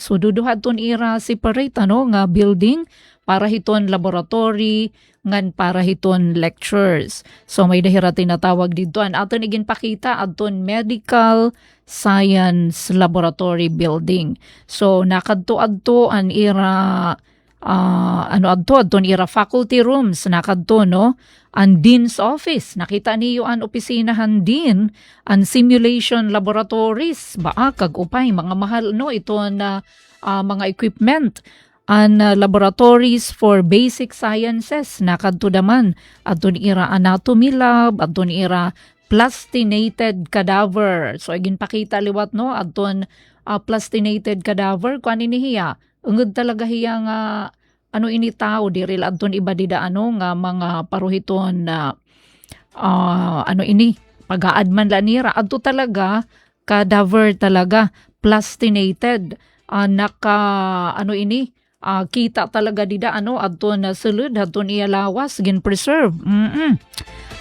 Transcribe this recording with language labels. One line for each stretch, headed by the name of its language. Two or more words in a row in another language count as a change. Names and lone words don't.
Waray: So duduha aton ira separate nga building para hiton laboratory ngan para hiton lectures. So may dahira tinatawag dito an aton iginpakita aton
English: medical science laboratory building.
Waray: So nakadto an ira adton ira
English: faculty rooms
Waray: nakadto ang
English: dean's office.
Waray: Nakita niyo ang opisinahan din, ang
English: simulation laboratories,
Waray: kag upay, mga mahal iton mga equipment.
English: Ang laboratories for basic sciences,
Waray: nakadto daman. Adton ira
English: anatomy lab,
Waray: adton ira
English: plastinated cadaver.
Waray: So, agin pakita liwat adton
English: plastinated cadaver,
Waray: kung hiya, ungod talaga hiya nga ini tao diril adton iba dida nga mga paruhiton na pag-aadman lanira adto talaga cadaver talaga plastinated kita talaga dida adton sulod adton iya lawas gin preserve.